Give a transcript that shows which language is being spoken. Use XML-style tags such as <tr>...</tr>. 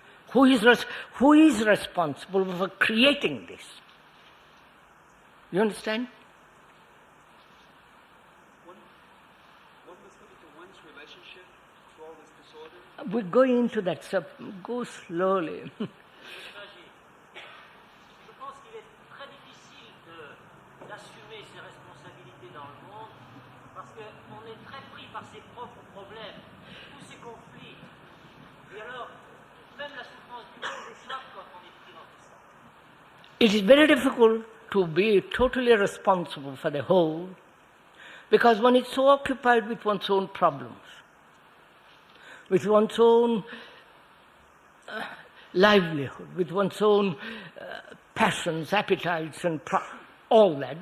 <en>Who is responsible for creating this? You understand? One must look into one's relationship to all this disorder. We're going into that, so go slowly.</en> <fr>Je pense qu'il est très difficile d'assumer ses responsabilités dans le monde parce qu'on est très pris par ses propres problèmes, tous ces conflits. Et alors, même la souffrance du monde échappe quand on est pris dans tout ça.</fr> <en>It is very difficult to be totally responsible for the whole because one is so occupied with one's own problems, with one's own livelihood, with one's own passions, appetites, and all that.</en>